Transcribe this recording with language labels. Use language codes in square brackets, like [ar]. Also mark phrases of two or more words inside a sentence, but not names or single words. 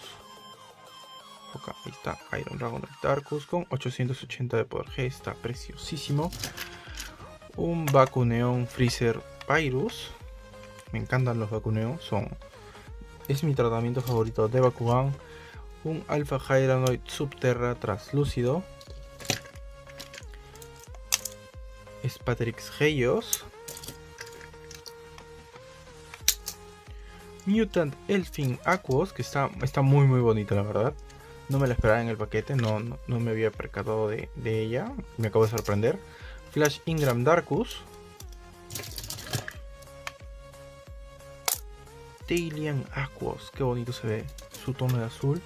[es] Ok, ahí está, Iron Dragonoid Darkus con 880 de poder G. Está preciosísimo. Un Baku Neon Freezer Pyrus. Me encantan los Baku Neon. Es mi tratamiento favorito de Bakugan. Un Alpha Hydranoid Subterra Translúcido. Spatrix Heios. Mutant Elfin Aquos, que está muy bonita, la verdad. No me la esperaba en el paquete, no me había percatado de ella. Me acabo de sorprender. Flash Ingram Darkus. Tailian Aquos, qué bonito se ve su tono de azul.